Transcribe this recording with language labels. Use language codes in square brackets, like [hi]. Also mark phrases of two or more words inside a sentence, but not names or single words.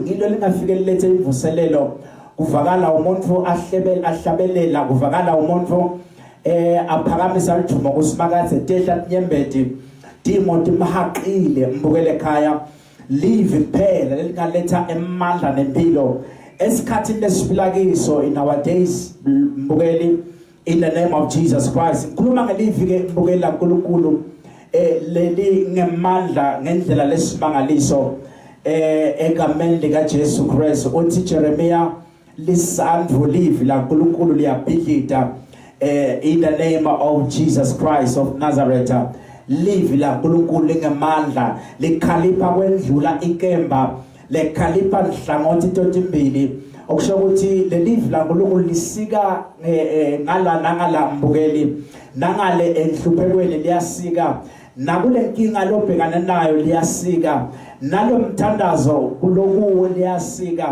[ss] Ngilo lingafike lilethe imvuselelo. Kuvakala umuntu ahlabelela, kuvakala umuntu aphakamisa lithumo kusimakathe tehla nyembeti timoti mahaqile mbukele ekhaya. Live phela lelingaletha emandla nempilo esikhathini lesiphila kiso [en] in our days [ss] mbukeli. [en] In the name of Jesus Christ. [ss] Ngikhuluma ngelivi ke mbukeli laNkulunkulu leli ngemandla ngendlela lesimangaliso egameni lika Jesu Christ. Uthi Jeremiah lisandvu livi laNkulunkulu liyabhidlita [en] in the name of Jesus Christ of Nazareth. [ss] Livi laNkulunkulu lingemandla likhalipha kwendlula inkemba lekhalipha nhlangothi totimbili. Okusho ukuthi lelivi laNkulunkulu lisika ngala mbukeli nangale enhluphekweni liyasika nakule nkinga lobhekana nayo liyasika nalo mthandazo kulokuwo liyasika.